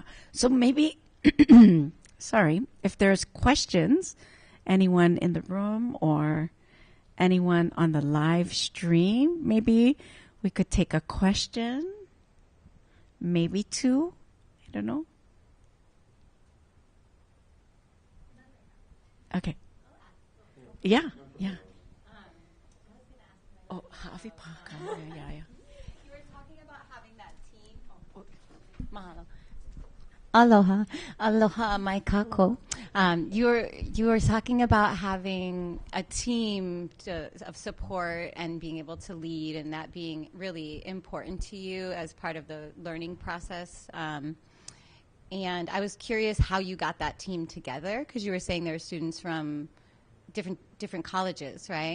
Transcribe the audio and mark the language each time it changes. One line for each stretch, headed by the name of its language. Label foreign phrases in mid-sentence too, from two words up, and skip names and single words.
English: So maybe, sorry, if there's questions, anyone in the room or anyone on the live stream, maybe we could take a question, maybe two. I don't know. Okay. Yeah, yeah. Oh, Havi Paka. Yeah. You were talking about having that team.
Hawaiian: Mahalo. Aloha, mai kako.
English: You were talking about having a team of support and being able to lead, and that being really important to you as part of the learning process. And I was curious how you got that team together, because you were saying there are students from different colleges, right?